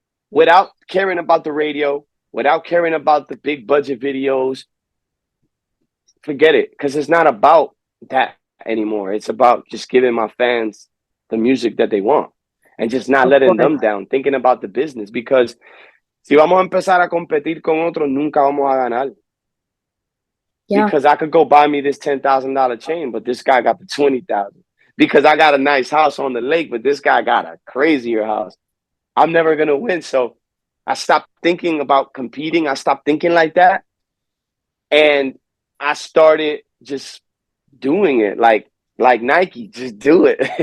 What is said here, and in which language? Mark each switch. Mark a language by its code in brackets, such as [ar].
[en] Without caring about the radio, without caring about the big budget videos. Forget it, because it's not about that anymore. It's about just giving my fans the music that they want and just not letting them down, thinking about the business. [es] Because si vamos a empezar a competir con otros, nunca vamos a ganar. [en] Yeah. Because I could go buy me this $10,000 chain, but this guy got the 20,000. Because I got a nice house on the lake, but this guy got a crazier house. I'm never going to win. So I stopped thinking about competing. I stopped thinking like that. And I started just doing it like Nike, just do it.